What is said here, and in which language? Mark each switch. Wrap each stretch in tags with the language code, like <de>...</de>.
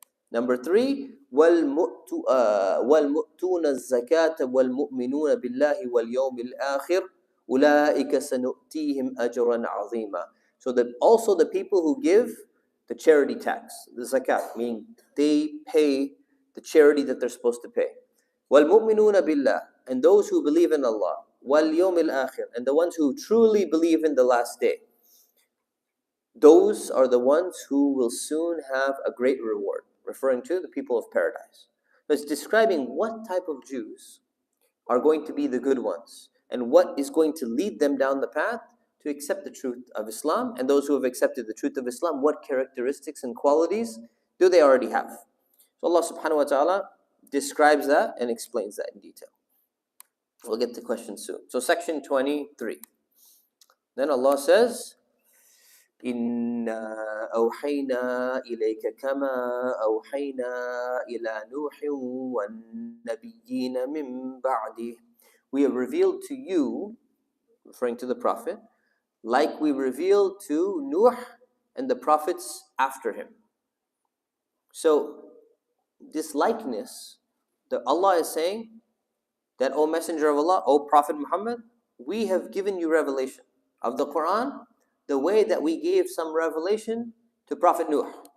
<en>Number three,</en> <ar>وَالْمُؤْتُونَ الزَّكَاةَ وَالْمُؤْمِنُونَ بِاللَّهِ وَالْيَوْمِ الْآخِرِ أُولَٰئِكَ سَنُؤْتِيهِمْ أَجْرًا عَظِيمًا.</ar> <en>So that also the people who give the charity tax, the zakat, meaning they pay the charity that they're supposed to pay.</en> <ar>وَالْمُؤْمِنُونَ بِاللَّهِ,</ar> <en>and those who believe in Allah.</en> <ar>وَالْيَوْمِ الْآخِرِ,</ar> <en>and the ones who truly believe in the last day. Those are the ones who will soon have a great reward, referring to the people of paradise. So it's describing what type of Jews are going to be the good ones and what is going to lead them down the path to accept the truth of Islam. And those who have accepted the truth of Islam, what characteristics and qualities do they already have? So Allah subhanahu wa ta'ala describes that and explains that in detail. We'll get to questions soon. So section 23. Then Allah says,</en> <ar>إِنَّا أَوْحَيْنَا إِلَيْكَ كَمَا أَوْحَيْنَا إِلَى نُوحٍ وَالنَّبِيِّينَ مِن بَعْدِهِ.</ar> <en>We have revealed to you, referring to the Prophet, like we revealed to Nuh and the prophets after him. So this likeness that Allah is saying that, O Messenger of Allah, O Prophet Muhammad, we have given you revelation of the Quran the way that we gave some revelation to Prophet Nuh.</en>